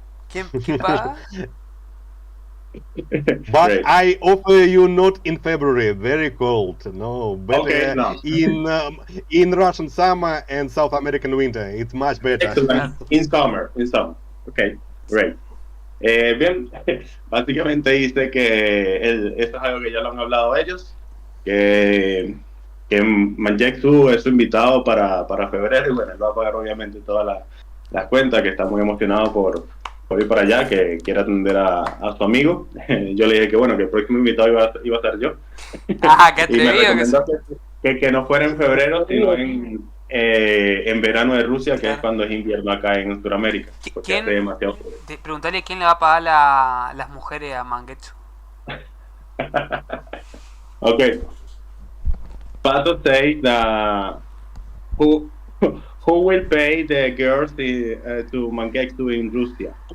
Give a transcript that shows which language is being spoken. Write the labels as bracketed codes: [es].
[es] ¿Quién paga? [en] But Great. I offer you not in February, very cold. No, better Okay, no. in Russian summer and South American winter. It's much better. Excellent. In summer. Okay, great. [es] Bien, básicamente dice que eso es algo que ya lo han hablado ellos, que Manjeksu es su invitado para febrero y bueno, él va a pagar obviamente todas las cuentas, que está muy emocionado por ir para allá, que quiere atender a su amigo. Yo le dije que bueno, que el próximo invitado iba a ser yo. Ah, qué Y me atrevido que recomendó que no fuera en febrero, sino en verano de Rusia, que es cuando es invierno acá en Sudamérica. Porque ¿Quién? hace demasiado frío. Preguntarle quién le va a pagar las mujeres a Mangetsu. [en] Okay. Pato says that who will pay the girls to Mangetsu in Russia?